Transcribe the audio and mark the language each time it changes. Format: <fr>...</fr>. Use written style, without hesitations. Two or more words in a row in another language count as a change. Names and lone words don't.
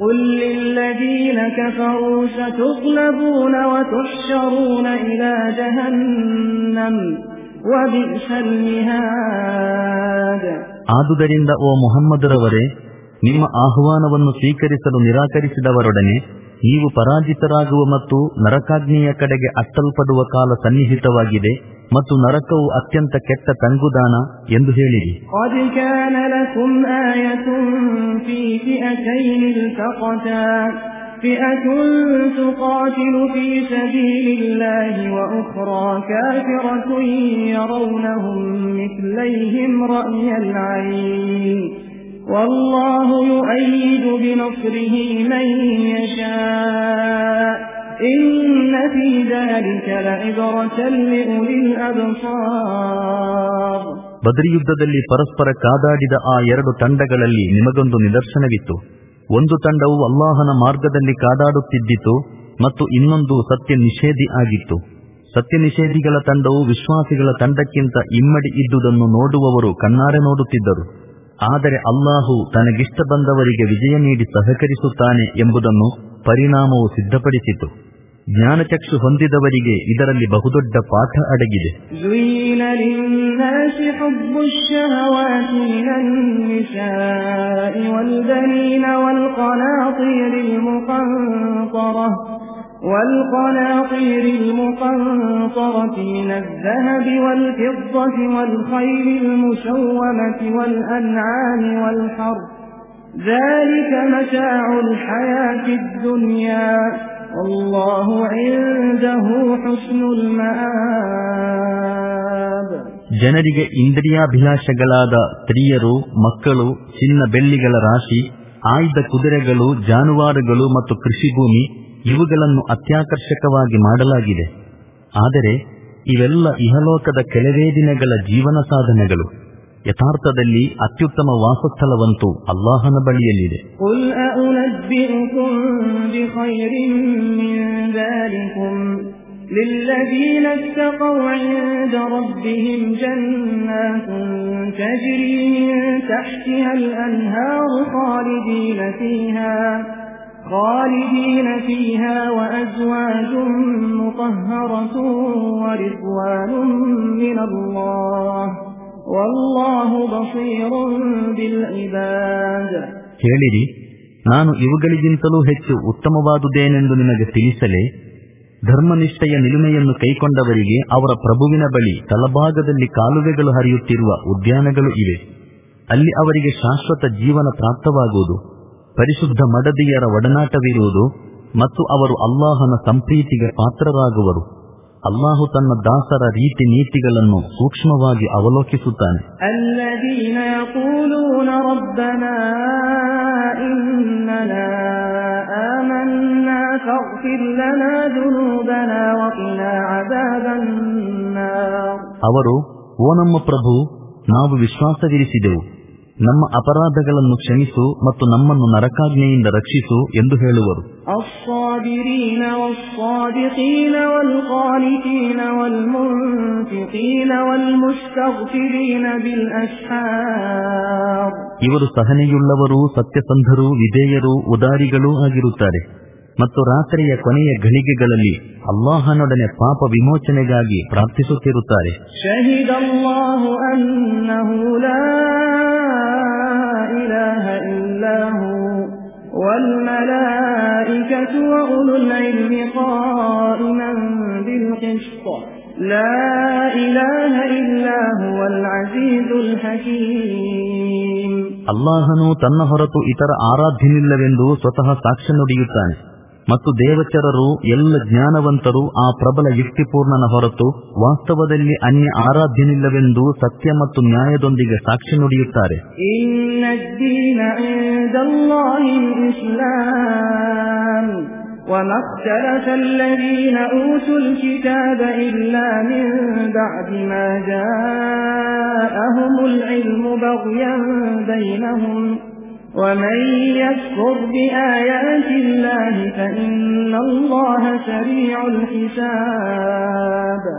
<kn>ಆದುದರಿಂದ ಓ ಮುಹಮ್ಮದರವರೇ, ನಿಮ್ಮ ಆಹ್ವಾನವನ್ನು ಸ್ವೀಕರಿಸಲು ನಿರಾಕರಿಸಿದವರೊಡನೆ ನೀವು ಪರಾಜಿತರಾಗುವ ಮತ್ತು ನರಕಾಗ್ನಿಯ ಕಡೆಗೆ ಅಟ್ಟಲ್ಪಡುವ ಕಾಲ ಸನ್ನಿಹಿತವಾಗಿದೆ ಮತ್ತು ನರಕವು ಅತ್ಯಂತ ಕೆಟ್ಟ ತಂಗುದಾಣ ಎಂದು ಹೇಳಿರಿ.</kn> <ar>فئة تقاتل في سبيل الله وأخرى كافرة يرونهم مثليهم رأي العين والله يؤيد بنصره من يشاء إن في ذلك لعبرة لأولي الأبصار.</ar> <kn>ಬದ್ರಿ ಯುದ್ಧದಲ್ಲಿ ಪರಸ್ಪರ ಕಾದಾಡಿದ ಆ ಎರಡು ತಂಡಗಳಲ್ಲಿ ನಿಮಗೊಂದು ನಿದರ್ಶನವಿತ್ತು. ಒಂದು ತಂಡವು ಅಲ್ಲಾಹನ ಮಾರ್ಗದಲ್ಲಿ ಕಾದಾಡುತ್ತಿದ್ದಿತು ಮತ್ತು ಇನ್ನೊಂದು ಸತ್ಯ ನಿಷೇಧಿ ಆಗಿತ್ತು. ಸತ್ಯ ನಿಷೇಧಿಗಳ ತಂಡವು ವಿಶ್ವಾಸಿಗಳ ತಂಡಕ್ಕಿಂತ ಇಮ್ಮಡಿ ಇದ್ದುದನ್ನು ನೋಡುವವರು ಕಣ್ಣಾರೆ ನೋಡುತ್ತಿದ್ದರು. ಆದರೆ ಅಲ್ಲಾಹು ತನಗಿಷ್ಟ ಬಂದವರಿಗೆ ವಿಜಯ ನೀಡಿ ಸಹಕರಿಸುತ್ತಾನೆ ಎಂಬುದನ್ನು ಪರಿಣಾಮವು ಸಿದ್ಧಪಡಿಸಿತು. ಜ್ಞಾನಚಕ್ಷು ಹೊಂದಿದವರಿಗೆ ಇದರಲ್ಲಿ ಬಹುದೊಡ್ಡ ಪಾಠ ಅಡಗಿದೆ.</kn> <ar>والقناطير المقنطرة من الذهب والفضة والخيل المسومة والأنعام والحرث ذلك متاع الحياة الدنيا والله عنده حسن المآب.</ar> <kn>ಜನರಿಗೆ ಇಂದ್ರಿಯಾಭಿಲಾಷಗಳಾದ ಸ್ತ್ರೀಯರು, ಮಕ್ಕಳು, ಚಿನ್ನ ಬೆಳ್ಳಿಗಳ ರಾಶಿ, ಆಯ್ದ ಕುದುರೆಗಳು, ಜಾನುವಾರುಗಳು ಮತ್ತು ಕೃಷಿಭೂಮಿ ಇವುಗಳನ್ನು ಅತ್ಯಾಕರ್ಷಕವಾಗಿ ಮಾಡಲಾಗಿದೆ. ಆದರೆ ಇವೆಲ್ಲ ಇಹಲೋಕದ ಕೆಲವೇ ದಿನಗಳ ಜೀವನ ಸಾಧನೆಗಳು. ಯಥಾರ್ಥದಲ್ಲಿ ಅತ್ಯುತ್ತಮ ವಾಸಸ್ಥಳವಂತೂ ಅಲ್ಲಾಹನ ಬಳಿಯಲ್ಲಿದೆ.</kn> <ar>للذين اتقوا عند ربهم جنات تجري من تحتها الأنهار خالدين فيها وأزواج مطهرة ورضوان من الله والله بصير بالعباد.</ar> <kn>ಹೇಳಿರಿ, ನಾನು ಇವುಗಳಿಗಿಂತಲೂ ಹೆಚ್ಚು ಉತ್ತಮವಾದುದೇನೆಂದು ನಿಮಗೆ ತಿಳಿಸಲೇ? ಧರ್ಮನಿಷ್ಠೆಯ ನಿಲುಮೆಯನ್ನು ಕೈಕೊಂಡವರಿಗೆ ಅವರ ಪ್ರಭುವಿನ ಬಳಿ ತಳಭಾಗದಲ್ಲಿ ಕಾಲುವೆಗಳು ಹರಿಯುತ್ತಿರುವ ಉದ್ಯಾನಗಳು ಇವೆ. ಅಲ್ಲಿ ಅವರಿಗೆ ಶಾಶ್ವತ ಜೀವನ ಪ್ರಾಪ್ತವಾಗುವುದು, ಪರಿಶುದ್ಧ ಮಡದಿಯರ ಒಡನಾಟವಿರುವುದು ಮತ್ತು ಅವರು ಅಲ್ಲಾಹನ ಸಂಪ್ರೀತಿಗೆ ಪಾತ್ರರಾಗುವರು. ಅಲ್ಲಾಹು ತನ್ನ ದಾಸರ ರೀತಿ ನೀತಿಗಳನ್ನು ಸೂಕ್ಷ್ಮವಾಗಿ ಅವಲೋಕಿಸುತ್ತಾನೆ.</kn> <ar>الذين يقولون ربنا إننا آمنا فاغفر لنا ذنوبنا وقنا عذاب النار.</ar> <kn>ಅವರು, ಓ ನಮ್ಮ ಪ್ರಭು, ನಾವು ವಿಶ್ವಾಸವಿರಿಸಿದೆವು, ನಮ್ಮ ಅಪರಾಧಗಳನ್ನು ಕ್ಷಮಿಸು ಮತ್ತು ನಮ್ಮನ್ನು ನರಕಾಗ್ನಿಯಿಂದ ರಕ್ಷಿಸು ಎಂದು ಹೇಳುವರು.</kn> <ar>الصابرين والصادقين والقانتين والمنفقين والمستغفرين بالأسحار.</ar> <kn>ಇವರು ಸಹನೆಯುಳ್ಳವರು, ಸತ್ಯಸಂಧರು, ವಿಧೇಯರು, ಉದಾರಿಗಳೂ ಆಗಿರುತ್ತಾರೆ ಮತ್ತು ರಾತ್ರಿಯ ಕೊನೆಯ ಘಳಿಗೆಗಳಲ್ಲಿ ಅಲ್ಲಾಹನೊಡನೆ ಪಾಪ ವಿಮೋಚನೆಗಾಗಿ ಪ್ರಾರ್ಥಿಸುತ್ತಿರುತ್ತಾರೆ.</kn> <ar>شهد الله أنه لا إله إلا هو والملائكة وأولو العلم قائما بالقسط لا إله إلا هو العزيز الحكيم.</ar> <kn>ಅಲ್ಲಾಹನು ತನ್ನ ಹೊರತು ಇತರ ಆರಾಧ್ಯನಿಲ್ಲವೆಂದು ಸ್ವತಃ ಸಾಕ್ಷ್ಯ ನುಡಿಯುತ್ತಾನೆ ಮತ್ತು ದೇವಚರರು ಎಲ್ಲ ಜ್ಞಾನವಂತರು ಆ ಪ್ರಬಲ ಯುಕ್ತಿಪೂರ್ಣನ ಹೊರತು ವಾಸ್ತವದಲ್ಲಿ ಅನ್ಯ ಆರಾಧ್ಯನಿಲ್ಲವೆಂದು ಸತ್ಯ ಮತ್ತು ನ್ಯಾಯದೊಂದಿಗೆ ಸಾಕ್ಷಿ ನುಡಿಯುತ್ತಾರೆ.</kn> <ar>وما اختلف الذين أوتوا الكتاب إلا من بعد ما جاءهم العلم بغيا بينهم ومن يكفر بآيات الله فإن الله سريع الحساب.</ar>